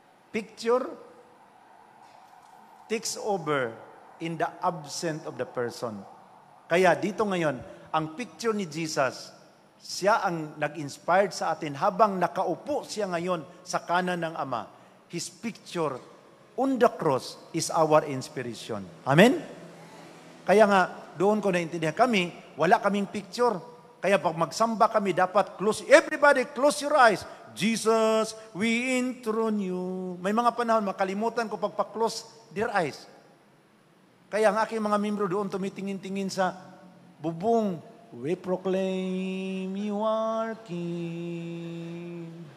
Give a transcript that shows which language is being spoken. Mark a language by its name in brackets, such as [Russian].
[English] Picture takes over in the absence of the person. [Filipino] Kaya dito ngayon, ang picture ni Jesus, siya ang nag-inspired sa atin habang nakaupo siya ngayon sa kanan ng Ama. [English] His picture on the cross is our inspiration. Amen? [Filipino] Kaya nga, doon ko naintindihan kami, wala kaming picture. Kaya pag magsamba kami, dapat close. [English] Everybody, close your eyes. Jesus, we enthrone you. [Filipino] May mga panahon, makalimutan ko pagpa-close [English] their eyes. [Filipino] Kaya ang aking mga membro doon tumitingin-tingin sa bubong. [English] We proclaim you are King.